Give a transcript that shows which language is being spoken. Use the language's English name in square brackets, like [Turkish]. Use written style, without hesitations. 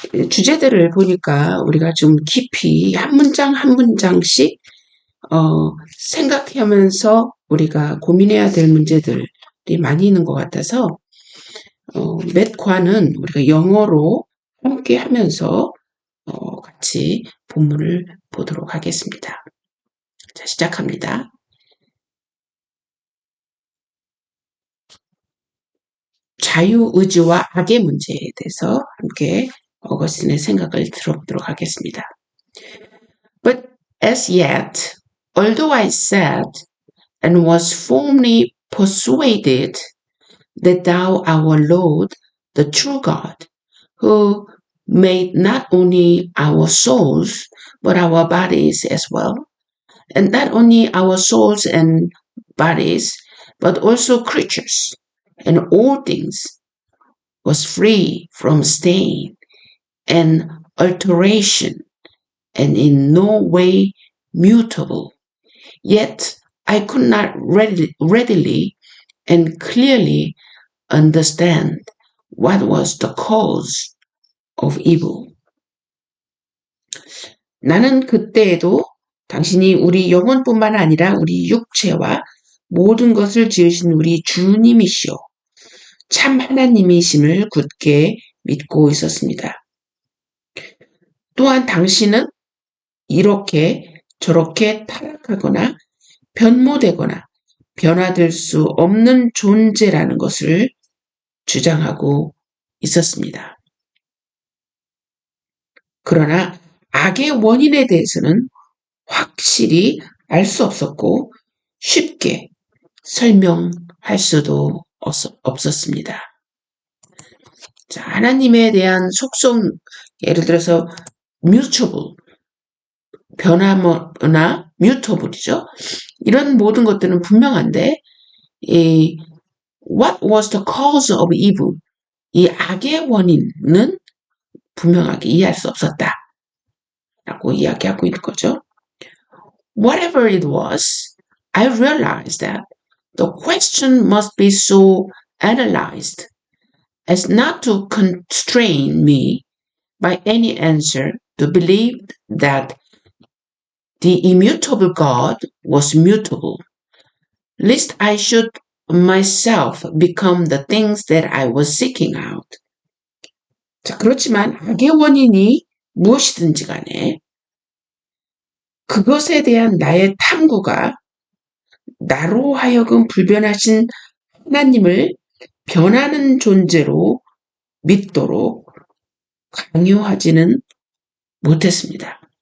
[Korean] 주제들을 보니까 우리가 좀 깊이 한 문장 한 문장씩 생각하면서 우리가 고민해야 될 문제들이 많이 있는 것 같아서 몇 과는 우리가 영어로 함께 하면서 같이 본문을 보도록 하겠습니다. 자, 시작합니다. 자유의지와 악의 문제에 대해서 함께 어거스틴의 생각을 들어보도록 하겠습니다. [English] But as yet, although I said and was firmly persuaded that thou our Lord, the true God, who made not only our souls, but our bodies as well, and not only our souls and bodies, but also creatures, and all things, was free from stain and alteration, and in no way mutable. Yet I could not readily and clearly understand what was the cause of evil. [Korean] 나는 그때에도 당신이 우리 영혼뿐만 아니라 우리 육체와 모든 것을 지으신 우리 주님이시오. 참 하나님이심을 굳게 믿고 있었습니다. 또한 당신은 이렇게 저렇게 타락하거나 변모되거나 변화될 수 없는 존재라는 것을 주장하고 있었습니다. 그러나 악의 원인에 대해서는 확실히 알 수 없었고 쉽게 설명할 수도 없었습니다. 자, 하나님에 대한 속성, 예를 들어서 mutable, 변화나 mutable이죠. 이런 모든 것들은 분명한데 [English] what was the cause of evil? [Korean] 이 악의 원인은 분명하게 이해할 수 없었다 라고 이야기하고 있는 거죠. [English] Whatever it was, I realized that the question must be so analyzed as not to constrain me by any answer to believe that the immutable God was mutable, lest I should myself become the things that I was seeking out. [Korean] 자, 그렇지만 악의 원인이 무엇이든지 간에 그것에 대한 나의 탐구가 나로 하여금 불변하신 하나님을 변하는 존재로 믿도록 강요하지는 못했습니다.